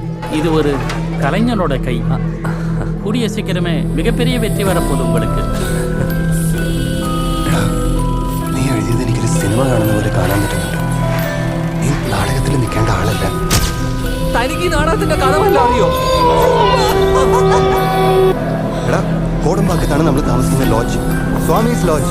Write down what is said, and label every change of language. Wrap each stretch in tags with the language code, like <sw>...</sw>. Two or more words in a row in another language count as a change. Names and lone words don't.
<ta>இது ஒரு கலைஞனோட கை. கூடிய சீக்கிரமே மிகப்பெரிய வெற்றி வரப்போகுது உங்களுக்கு.</ta> <ml>നീ എഴുതിയത് എനിക്കൊരു സിനിമ കാണുന്ന പോലെ കാണാൻ പറ്റുന്നുണ്ട്. നീ നാടകത്തിൽ നിൽക്കേണ്ട ആളല്ല. തനിക്ക് നാടകത്തിന്റെ കഥ വല്ല അറിയോ? എടാ, കോടമ്പാക്കത്താണ് നമ്മൾ താമസിക്കുന്ന ലോഡ്ജ്, സ്വാമീസ് ലോഡ്ജ്.</ml>